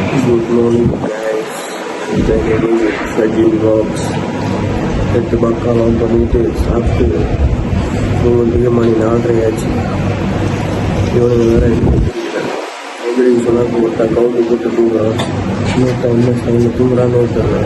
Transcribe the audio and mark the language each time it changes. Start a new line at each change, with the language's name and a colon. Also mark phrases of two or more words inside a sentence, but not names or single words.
English: Good morning guys,
Indonesian: jadi Sajin Vlogs. Kita bakal nonton itu Sabtu 3
Tamil: மணி 4:30 ஆச்சு. இவனுங்க வேற எப்படின்னு சொன்னால் ஒருத்தா கவுண்டி போட்டு தூங்குறான், இன்னொருத்தா என்ன சைடில் தூங்குறான்னு தெரியல.